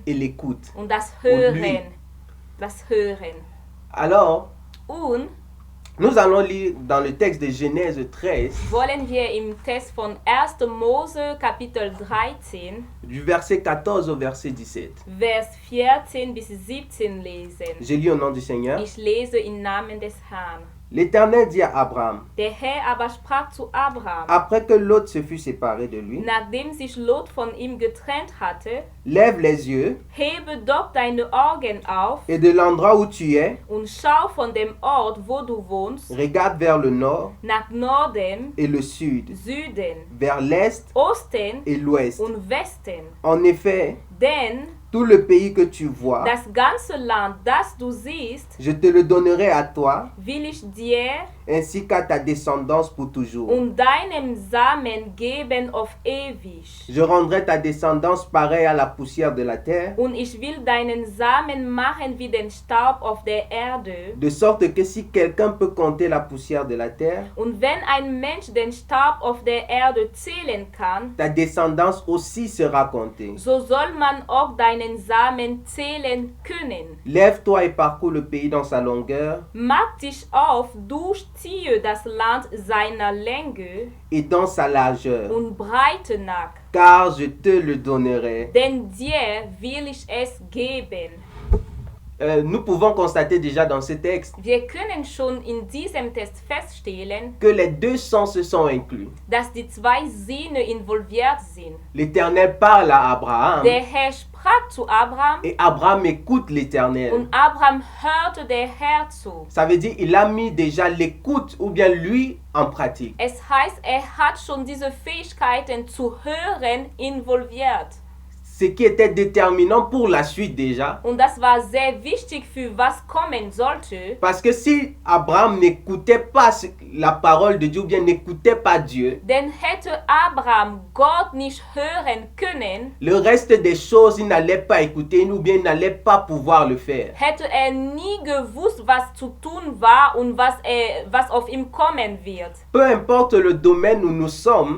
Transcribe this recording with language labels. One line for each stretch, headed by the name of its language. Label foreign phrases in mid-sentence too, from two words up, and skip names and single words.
French: et l'écoute.
German: und das Und lui. Hören. Das Hören.
French: Alors,
German: Und
French: nous allons lire dans le texte de Genèse 13,
German: wollen wir im Text von 1. Mose Kapitel 13
French: du verset 14 au verset 17.
German: Vers 14 bis 17 lesen.
French: Je lis au nom du Seigneur.
German: Ich lese im Namen des Herrn.
French: L'Éternel dit à Abraham,
German: Der Herr aber sprach zu Abraham,
French: après que Lot se fut séparé de lui,
German: nachdem sich Lot von ihm getrennt hatte:
French: lève les yeux
German: Hebe doch deine Augen auf
French: et de l'endroit où tu es,
German: und schau von dem Ort, wo du wohnst,
French: regarde vers le nord
German: nach Norden,
French: et le sud,
German: Süden,
French: vers l'est
German: Osten
French: et l'ouest.
German: und Westen.
French: En effet,
German: Denn
French: tout le pays que tu vois,
German: das ganze Land, das du siehst,
French: je te le donnerai à toi,
German: will ich dir
French: ainsi qu'à ta descendance pour toujours.
German: und deinem Samen geben auf ewig.
French: Je rendrai ta descendance pareille à la poussière de la terre,
German: Und ich will deinen Samen machen wie den Staub auf der Erde.
French: de sorte que si quelqu'un peut compter la poussière de la terre,
German: Und wenn ein Mensch den Staub auf der Erde zählen kann,
French: ta descendance aussi sera comptée.
German: so soll man auch deinen Samen zählen können.
French: Lève-toi et parcours le pays dans sa longueur
German: Mach dich auf, durchziehe das Land seiner Länge
French: et dans sa largeur,
German: und Breite nach,
French: car je te le donnerai.
German: denn dir will ich es geben.
French: Nous pouvons constater déjà dans ce texte
German: Wir können schon in diesem Text feststellen,
French: que les 2 sens se sont inclus.
German: dass die 2 Sinne involviert sind.
French: L'Éternel parle à Abraham
German: Der Herr sprach zu Abraham
French: et Abraham écoute l'Éternel.
German: und Abraham hörte der Herr zu.
French: Ça veut dire il a mis déjà l'écoute ou bien lui en pratique.
German: Es heißt, er hat schon diese Fähigkeiten zu hören involviert.
French: ce qui était déterminant pour la suite déjà.
German: Und das war sehr wichtig für was kommen sollte.
French: Parce que si Abraham n'écoutait pas la parole de Dieu ou bien n'écoutait pas Dieu,
German: Denn hätte Abraham Gott nicht hören können,
French: le reste des choses, il n'allait pas écouter ou bien il n'allait pas pouvoir le faire.
German: hätte nie gewusst, was zu tun war und was auf ihm kommen wird.
French: Peu importe le domaine où nous sommes,